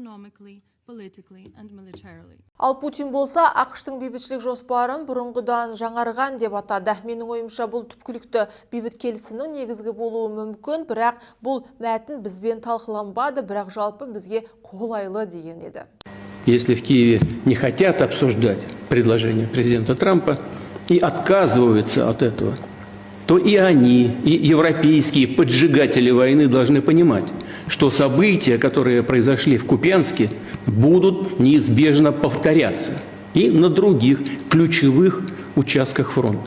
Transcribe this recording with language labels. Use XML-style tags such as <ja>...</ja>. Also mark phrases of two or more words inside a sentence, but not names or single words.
<kk>Ал Путин болса, ақштың бейбітшілік жоспарын бұрынғыдан жаңарған деп атады. Менің ойымша бұл түпкілікті бейбіт келісімнің негізгі болуы мүмкін, бірақ бұл мәтін бізбен талқыланбады, бірақ жалпы бізге қолайлы деген еді.</kk> <ru>Если в Киеве не хотят обсуждать предложение президента Трампа и отказываются от этого, то и они, и европейские поджигатели войны должны понимать, что события, которые произошли в Купянске, будут неизбежно повторяться и на других ключевых участках фронта.</ru>